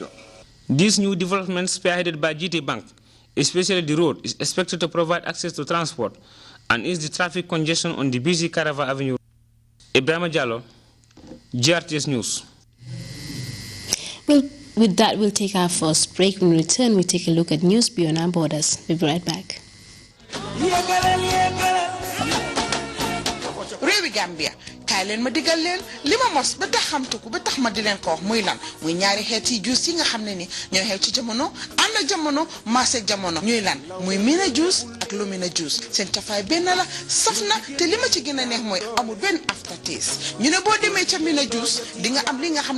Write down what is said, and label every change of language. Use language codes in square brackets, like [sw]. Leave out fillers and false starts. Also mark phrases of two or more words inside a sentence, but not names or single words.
[en] These new developments spearheaded by GT Bank, especially the road, is expected to provide access to transport and ease the traffic congestion on the busy Carava Avenue. Ibrahima Jallo, GRTS News. Well, with that, we'll take our first break. When we return, we'll take a look at news beyond our borders. We'll be right back. [wo] Réewi Gambia kaay leen ma digal leen li ma mos ba tax xamtuku ba tax ma di leen ko wax muy lan muy ñaari xeeti juice yi nga xam ne ni ñoo xew ci jamono ànd ak jamono maase jamono ñuy lan muy Mina juice ak Lumina juice seen tafaay benn la saf na te li ma ci gën a neex mooy amul benn aftertaste ñu ne boo demee ca Mina juice di nga am li nga xam